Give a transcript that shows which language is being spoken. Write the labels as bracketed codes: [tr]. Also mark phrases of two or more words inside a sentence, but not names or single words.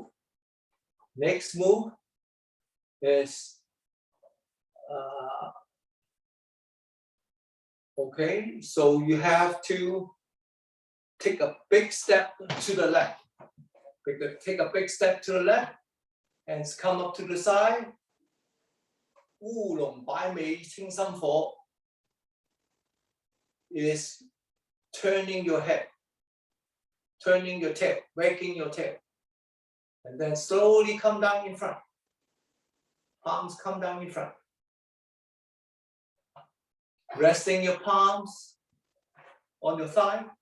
[en] Next move is okay. So you have to take a big step to the left. Take a big step to the left. Hands come up to the side. [zh] 乌龍擺尾清心火 [en] is turning your head, turning your tail, wagging your tail. And then slowly come down in front. Palms come down in front. Resting your palms on your thigh.